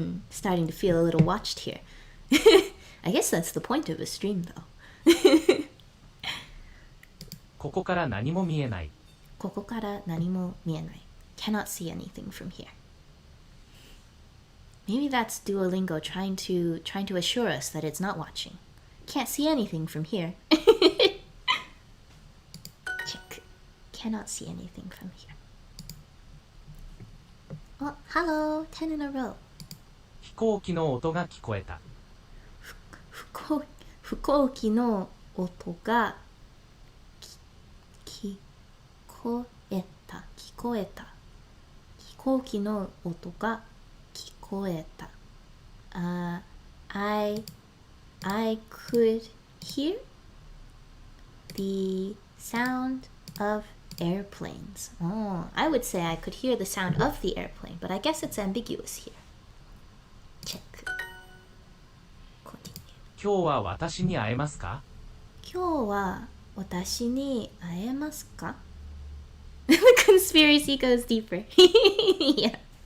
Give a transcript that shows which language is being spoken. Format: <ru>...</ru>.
<en>Starting to feel a little watched here. I guess that's the point of a stream, though.</en> <ja>ここから何も見えない。ここから何も見えない。</ja> <en>Cannot see anything from here. Maybe that's Duolingo trying to assure us that it's not watching. Can't see anything from here. Check. Cannot see anything from here. Oh, hello. 10 in a row.</en> <ja>飛行機の音が聞こえた。飛行機の音が聞こえた。飛行機の音が聞こえた。</ja> <en>I could hear the sound of Airplanes. Oh, I would say I could hear the sound of the airplane, but I guess it's ambiguous here. Check. Continue.</en> <ja>今日は私に会えますか？今日は私に会えますか?</ja> <en>The conspiracy goes deeper. Yeah.</en>